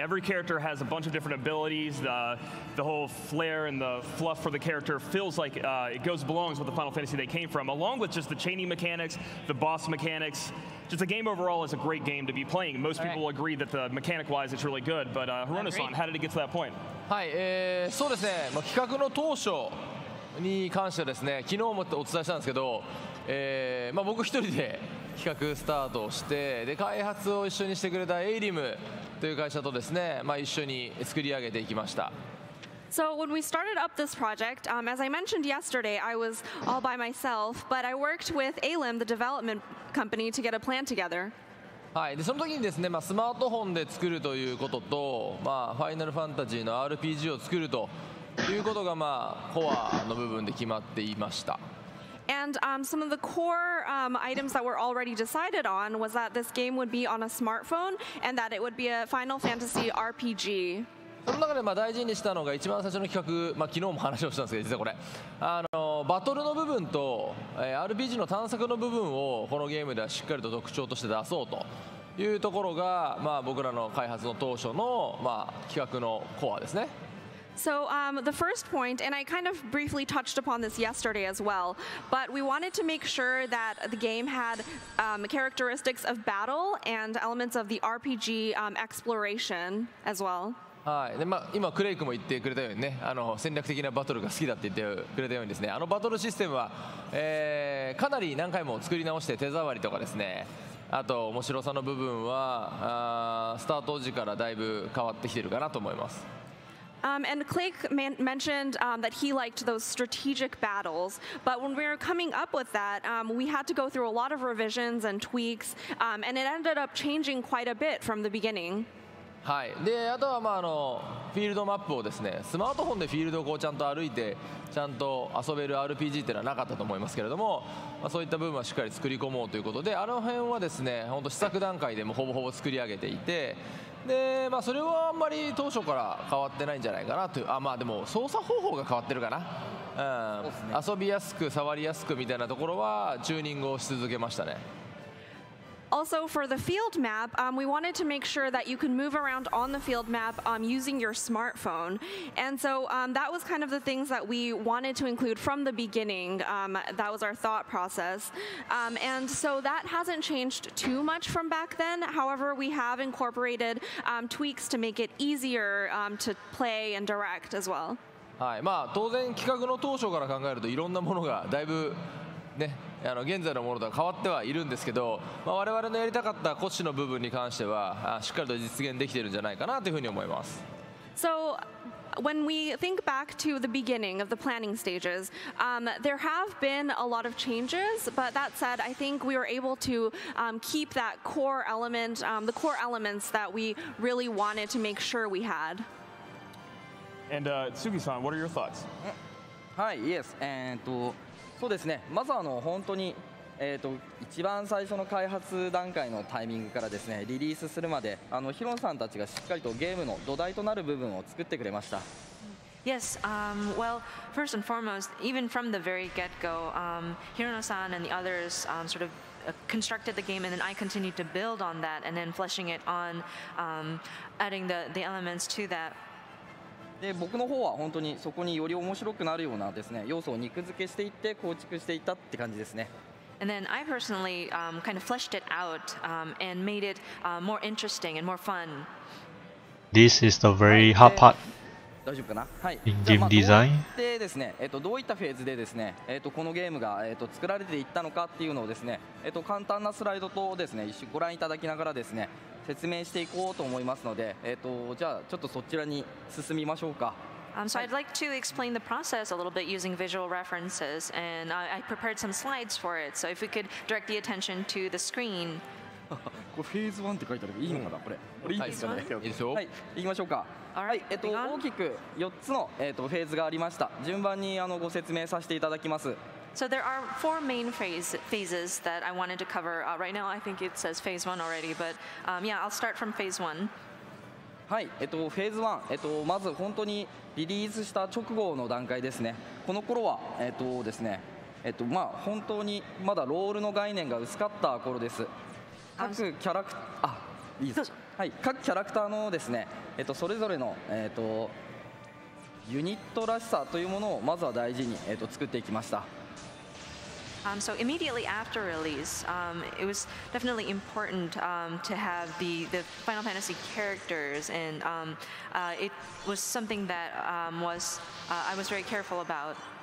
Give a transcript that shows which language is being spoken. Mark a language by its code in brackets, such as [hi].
[en] Every character has a bunch of different abilities. The whole flair and the fluff for the character feels like it belongs with the Final Fantasy they came from, along with just the chaining mechanics, the boss mechanics. Just the game overall is a great game to be playing. Most people agree that the mechanic-wise it's really good, but Hirono-san, how did it get to that point? [ja] はい、そうですね。企画の当初に関してはですね、昨日もお伝えしたんですけど、僕一人で企画スタートをして、で開発を一緒にしてくれたエイリムという会社とですね、一緒に作り上げていきました。 [en] So when we started up this project, as I mentioned yesterday, I was all by myself, but I worked with ALIM, the development company, to get a plan together. [ja] はい、でその時にですね、スマートフォンで作るということと、ファイナルファンタジーの RPG を作るということがコアの部分で決まっていました。 [en] And some of the core items that were already decided on was that this game would be on a smartphone and that it would be a Final Fantasy RPG. [ja] その中で大事にしたのが一番最初の企画、昨日も話をしたんですけど、実はこれバトルの部分と、RPG の探索の部分をこのゲームではしっかりと特徴として出そうというところが、僕らの開発の当初の、企画のコアですね。 [en] So the first point, and I kind of briefly touched upon this yesterday as well, but we wanted to make sure that the game had characteristics of battle and elements of the RPG exploration as well. [ja] はい、で今クレイクも言ってくれたようにね、戦略的なバトルが好きだって言ってくれたようにですね、バトルシステムは、かなり何回も作り直して手触りとかですね、あと面白さの部分はスタート時からだいぶ変わってきてるかなと思います。 [en] And Clay mentioned that he liked those strategic battles, but when we were coming up with that, we had to go through a lot of revisions and tweaks, and it ended up changing quite a bit from the beginning. [ja] はい、であとはフィールドマップをですね、スマートフォンでフィールドをちゃんと歩いてちゃんと遊べる RPG っていうのはなかったと思いますけれども、そういった部分はしっかり作り込もうということで、あの辺はですね、本当試作段階でもほぼほぼ作り上げていて、でそれはあんまり当初から変わってないんじゃないかなという、でも操作方法が変わってるかな、遊びやすく触りやすくみたいなところはチューニングをし続けましたね。 [en] Also, for the field map, we wanted to make sure that you can move around on the field map using your smartphone. And so that was kind of the things that we wanted to include from the beginning. That was our thought process. And so that hasn't changed too much from back then. However, we have incorporated tweaks to make it easier to play and direct as well. [ja] はい、まあ当然企画の当初から考えるといろんなものがだいぶね、現在のものとは変わってはいるんですけど、我々のやりたかった骨子の部分に関してはしっかりと実現できているんじゃないかなというふうに思います。 [en] So when we think back to the beginning of the planning stages, there have been a lot of changes, but that said, I think we were able to keep that core element, the core elements that we really wanted to make sure we had. And Sugi-san, what are your thoughts? [ja] はい、 [en] Yes. [ja] そうですね、まず本当に、一番最初の開発段階のタイミングからですね、リリースするまでヒロンさんたちがしっかりとゲームの土台となる部分を作ってくれました。 [en] Yes, well, first and foremost, even from the very get-go, Hirono-san and the others sort of constructed the game, and then I continued to build on that, and then fleshing it on, adding the elements to that. [ja] で僕の方は本当にそこにより面白くなるようなですね要素を肉付けしていって構築していったって感じですね。 [en] And then I personally kind of fleshed it out and made it more interesting and more fun. This is the very hard part [ja] 大丈夫かな。はい。 [en] in game design. [ja] でですね、どういったフェーズでですね、このゲームが作られていったのかっていうのをですね、簡単なスライドとですね一緒にご覧いただきながらですね。説明していこうと思いますので、じゃあちょっとそちらに進みましょうか。 [en] So I'd like to explain the process a little bit using visual references, and I prepared some slides for it. So if we could direct the attention to the screen. [ja] これフェーズ1って書いてある。いいのかなこれ。これいいですかね。いいですよ。はい、行きましょうか。はい、大きく4つのフェーズがありました。順番にご説明させていただきます。 [en] So there are 4 main phases that I wanted to cover. Right now, I think it says phase 1 already, but yeah, I'll start from phase 1. [ja] はい、フェーズ1、まず本当にリリースした直後の段階ですね。この頃はですね、まあ本当にまだロールの概念が薄かった頃です。各キャラクいいです。はい、各キャラクターのですね、それぞれのユニットらしさというものをまずは大事に作っていきました。 [en] So immediately after release, it was definitely important to have the Final Fantasy characters, and it was something that I was very careful about.